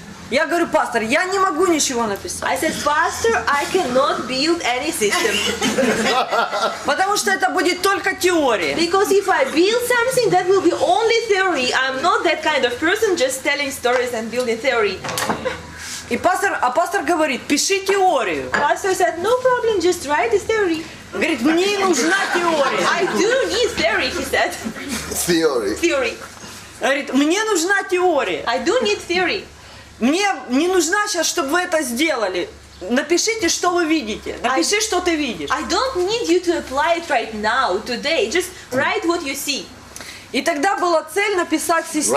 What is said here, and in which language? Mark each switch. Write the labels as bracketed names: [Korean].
[Russian] я говорю, пастор, я не могу ничего написать. [English] I said, pastor, I cannot build any system. [Russian] Потому что это будет только теория. [English] Because if I build something, that will be only theory. I'm not that kind of person just telling stories and building theory. [Russian] И пастор говорит, пиши теорию. [English] Pastor said, no problem, just write the theory. [Russian] Говорит, мне нужна теория. [English] I do need theory, he said. Theory. [Russian] Говорит, мне нужна теория. [English] I do need theory. [Russian] Мне не нужна сейчас, чтобы вы это сделали. Напишите, что вы видите. Напиши, что ты видишь. [English] I don't need you to apply it right now, today. Just write what you see. [Russian] И тогда была цель написать систему.